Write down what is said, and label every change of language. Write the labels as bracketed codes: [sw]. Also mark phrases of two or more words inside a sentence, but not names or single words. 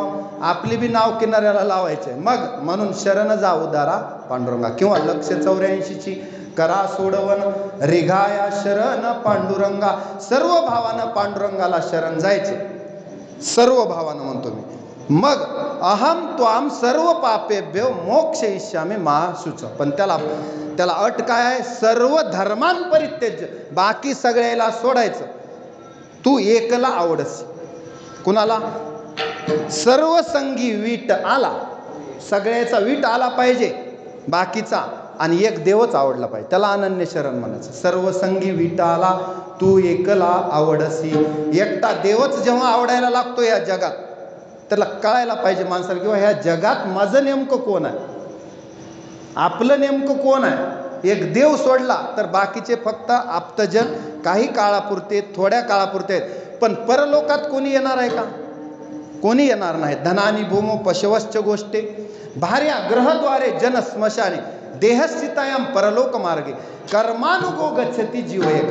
[mr] आपली बी नाव किनाऱ्याला लावायचे. मग म्हणून शरण जा उदारा पांडुरंगा. किंवा 184ची करा सोडवण रेघाया शरण पांडुरंगा. सर्व भावानं पांडुरंगाला शरण जायचे. सर्व भावानं म्हणतो मी. [sa] मग अहम त्वाम सर्व पापेभ्यो मोक्ष इष्यामी महाशुच. [mr] पण त्याला अट काय आहे? [sa] सर्व धर्मान परित्यज्य. [mr] बाकी सगळ्याला सोडायचं. तू एकला आवडस. कुणाला? सर्व संगी वीट आला. सगळ्याचा वीट आला पाहिजे बाकीचा. आणि एक देवच आवडला पाहिजे. त्याला अनन्य शरण म्हणायचं. सर्व संगी वीट आला तू एकला आवडसी. एकटा देवच जेव्हा आवडायला लागतो या जगात त्याला कळायला पाहिजे माणसाला किंवा ह्या जगात माझं नेमकं कोण आहे, आपलं नेमकं कोण आहे. एक देव सोडला तर बाकीचे फक्त आप्तजन काही काळापुरते थोड्या काळापुरते आहेत. पण परलोकात कोणी येणार आहे का? कोणी येणार नाही. [sa] धनानी भूमो पशवश्च गोष्टे भार्या ग्रहद्वारे जन स्मशाने देहस्थितायाम परलोक मार्गे कर्मानुगो गच्छती जीव एका.